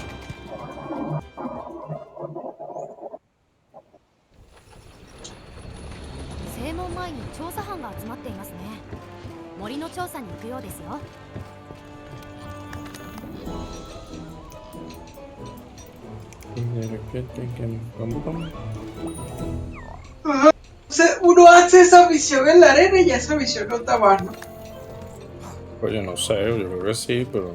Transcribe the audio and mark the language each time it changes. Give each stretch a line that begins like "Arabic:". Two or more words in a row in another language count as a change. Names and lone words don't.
Japanese: 正門前に調査班が集まっていますね。森の調査に行くようですよ。
Spanish: Uno hace esa misión en la arena y ya esa misión no está más, ¿no? Oye, no sé, yo creo que sí, pero.